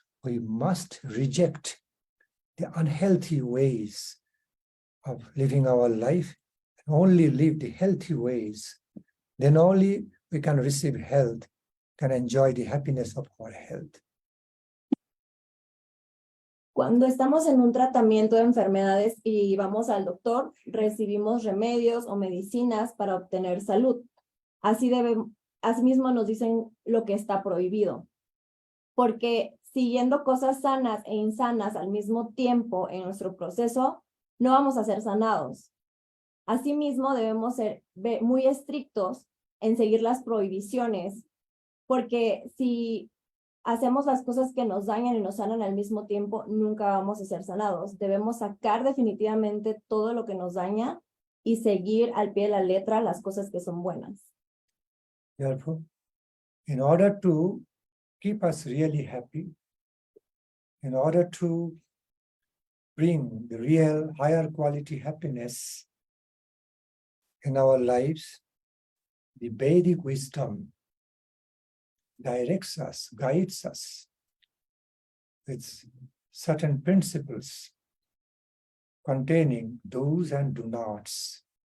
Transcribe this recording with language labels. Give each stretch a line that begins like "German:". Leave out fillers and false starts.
English: We must reject the unhealthy ways of living our life and only live the healthy ways. Then only we can receive health, can enjoy the happiness of our health.
Spanish: Cuando estamos en un tratamiento de enfermedades y vamos al doctor, recibimos remedios o medicinas para obtener salud. Asimismo nos dicen lo que está prohibido. Porque siguiendo cosas sanas e insanas al mismo tiempo en nuestro proceso, no vamos a ser sanados. Asimismo, debemos ser muy estrictos en seguir las prohibiciones, porque si hacemos las cosas que nos dañan y nos sanan al mismo tiempo, nunca vamos a ser sanados. Debemos sacar definitivamente todo lo que nos daña y seguir al pie de la letra las cosas que son buenas.
English: Therefore, in order to keep us really happy, in order to bring the real higher quality happiness in our lives, the Vedic wisdom directs us, guides us with certain principles containing do's and do nots.